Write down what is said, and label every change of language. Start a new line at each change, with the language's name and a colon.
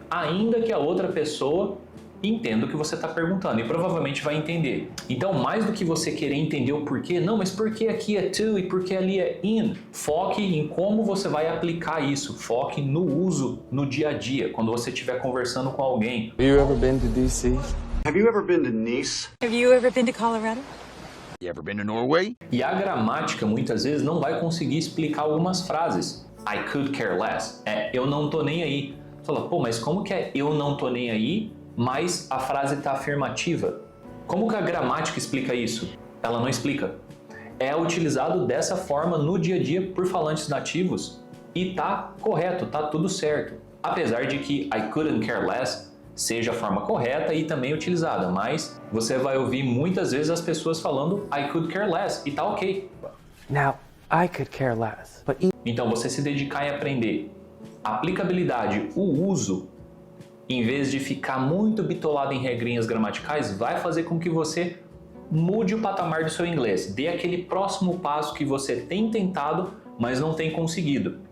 Portuguese: Ainda que a outra pessoa entenda o que você está perguntando e provavelmente vai entender. Então, mais do que você querer entender o porquê, não, mas por que aqui é to e por que ali é in? Foque em como você vai aplicar isso. Foque no uso, no dia a dia, quando você estiver conversando com alguém.
English: Have you ever been to DC? Have you ever been to Nice? Have you ever been to Colorado? You ever been to Norway?
Portuguese: E a gramática, muitas vezes, não vai conseguir explicar algumas frases.
English: I could care less.
Portuguese: Eu não tô nem aí. Você fala, pô, mas como que é eu não tô nem aí, mas a frase está afirmativa? Como que a gramática explica isso? Ela não explica. É utilizado dessa forma no dia a dia por falantes nativos e tá correto, tá tudo certo. Apesar de que
English: I couldn't care less
Portuguese: seja a forma correta e também utilizada, mas você vai ouvir muitas vezes as pessoas falando
English: I could care less
Portuguese: e tá ok.
English: Now, I could care less, but
Portuguese: Então você se dedicar em aprender aplicabilidade, o uso, em vez de ficar muito bitolado em regrinhas gramaticais, vai fazer com que você mude o patamar do seu inglês, dê aquele próximo passo que você tem tentado, mas não tem conseguido.